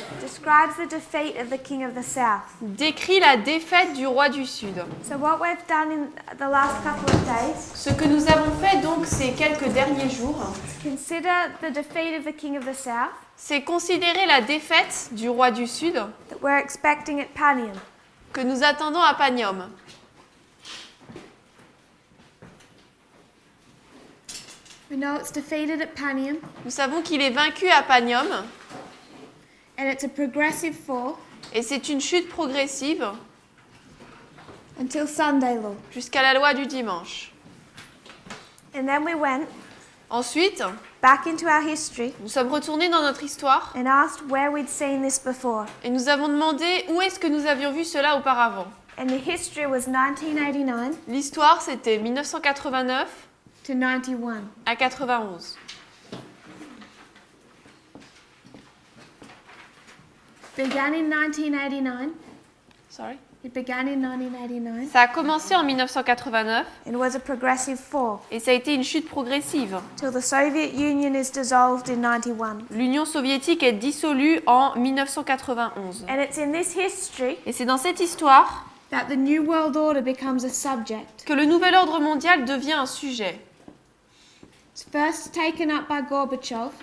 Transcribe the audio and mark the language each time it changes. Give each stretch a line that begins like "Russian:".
English: describes the defeat of the king of the south.
French: décrit la défaite du roi du Sud.
English: So what we've done in the last couple of days,
French: Ce que nous avons fait donc ces quelques derniers jours,
English: consider the defeat of the king of the south
French: c'est considérer la défaite du roi du Sud
English: that we're expecting at Panium.
French: que nous attendons à Panium.
English: We know it's defeated at Panium,
French: Nous savons qu'il est vaincu à Panium,
English: and it's a progressive fall
French: et c'est une chute progressive
English: until Sunday law.
French: jusqu'à la loi du dimanche.
English: And then we went
French: Ensuite,
English: back into our history
French: nous sommes retournés dans notre histoire
English: and asked where we'd seen this before.
French: et nous avons demandé où est-ce que nous avions vu cela auparavant.
English: And the history was 1989
French: L'histoire, c'était 1989
English: to 91.
French: à 91.
English: Began in 1989. Sorry. It began in 1989
French: Ça a commencé en 1989
English: and was a progressive fall
French: et ça a été une chute progressive.
English: till the Soviet Union is dissolved in 91.
French: L'Union soviétique est dissolue en 1991.
English: And it's in this history
French: Et c'est dans cette histoire
English: that the New World Order becomes a subject.
French: que le nouvel ordre mondial devient un sujet.
English: It's first taken up by Gorbachev